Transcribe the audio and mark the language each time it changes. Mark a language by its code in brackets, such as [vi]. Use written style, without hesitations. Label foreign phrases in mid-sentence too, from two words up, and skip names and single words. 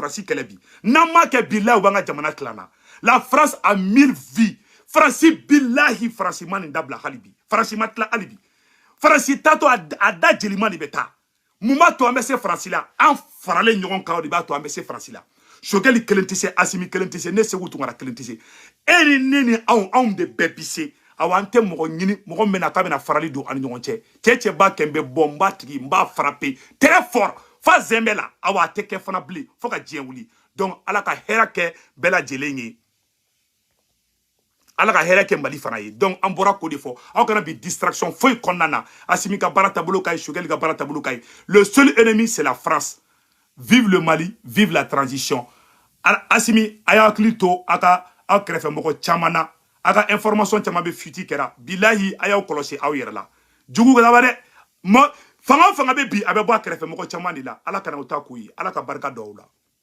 [bm] faransi kɛlɛ bi n'an m'a kɛ bilahi u b'an ka jamana tilana la [fr] France a 1000 vies [bm] faransi bilahi faransi ma nin dabila hali bi faransi ma tila hali bi faransi taatɔ a da jelima de bɛ taa mun b'a to an bɛ se faransi la an faralen ɲɔgɔn kan o de b'a to an bɛ se faransi la Sokɛli kelen tɛ se Assimi kelen tɛ se ne Segu Tunkara kelen tɛ se e ni ne ni anw de bɛɛ bi se awa an tɛ mɔgɔ ɲini mɔgɔ min na k'a bɛna farali don ani ɲɔgɔn cɛ cɛ b'a kɛ n bɛ bɔ n b'a tigi n b'a [fr] frappé très fort [bm] fa zɛnbɛ la awa a tɛ kɛ fana bilen fo ka diɲɛ wuli donc ala ka hɛrɛ kɛ bɛɛ lajɛlen ye ala ka hɛrɛ kɛ Mali fana ye donc an bɔra k'o de fɔ aw kana bi distraction foyi kɔnɔna na Assimi ka baara taabolo ka ɲi Sokɛli ka baara taabolo ka ɲi [fr] le seul ennemi c'est la France. Vive le Mali, vive la transition. [bm] Assimi, aya hakili to aka aw kɛrɛfɛ mɔgɔ caman na aka information caman bɛ futi kɛra bilahi a y'aw kɔlɔsi aw yɛrɛ la jugu ka laban dɛ fanga o fanga bɛ bi a bɛ bɔ a kɛrɛfɛ mɔgɔ caman de la ala kana o ta k'o ye ala ka barika da o la